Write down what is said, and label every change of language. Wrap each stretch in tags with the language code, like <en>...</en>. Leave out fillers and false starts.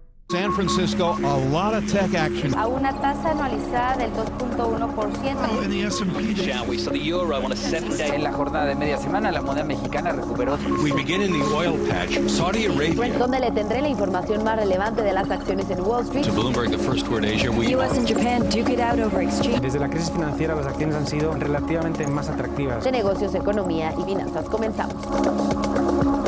<en>San Francisco, a lot of tech action.</en> <es>A una tasa anualizada del 2.1%.</es> <en>In the S&P, shall we? So the euro on a 7-day.</en> <es>En la jornada de media semana, la moneda mexicana recuperó.</es> <en>We begin in the oil patch. Saudi Arabia.</en> <es>Donde le tendré la información más relevante de las acciones en Wall Street.</es> <en>To Bloomberg, the first word Asia. US and Japan duke it out over exchange.</en> <es>Desde la crisis financiera, las acciones han sido relativamente más atractivas. De negocios, economía y finanzas. Comenzamos.</es>